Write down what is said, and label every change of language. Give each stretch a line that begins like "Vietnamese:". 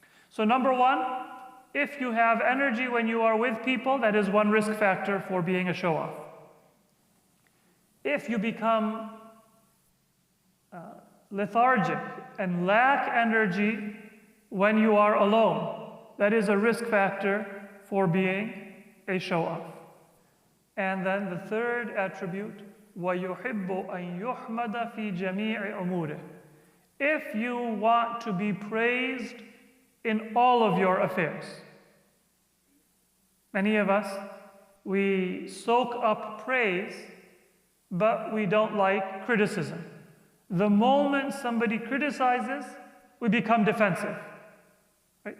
English: So number one, if you have energy when you are with people, that is one risk factor for being a show-off. If you become lethargic and lack energy when you are alone, that is a risk factor for being a show-off. And then the third attribute,
Arabic: وَيُحِبُّ أَن يُحْمَدَ فِي جَمِيعِ أُمُورِهِ.
English: If you want to be praised in all of your affairs. Many of us, we soak up praise, but we don't like criticism. The moment somebody criticizes, we become defensive. Right?